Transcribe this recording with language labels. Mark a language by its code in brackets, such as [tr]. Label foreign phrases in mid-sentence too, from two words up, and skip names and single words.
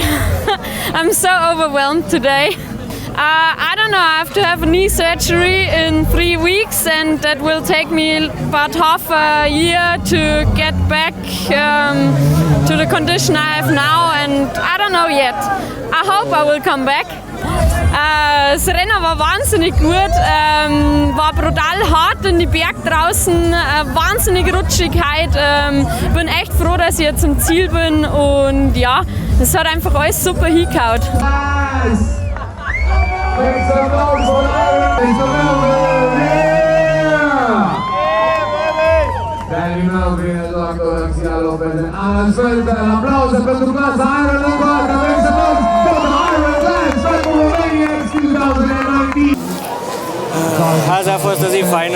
[en] I'm so overwhelmed today. I don't know, I have to have a knee surgery in 3 weeks, and that will take me about half a year to get back to the condition I have now, and I don't know yet. I hope I will come back. [de] Das Rennen war wahnsinnig gut, war brutal hart in die Berg draußen, wahnsinnig Rutschigkeit. Bin echt froh, dass ich jetzt zum Ziel bin und ja, es hat einfach alles super hingehauen. [ro] Azi a fost o zi faină.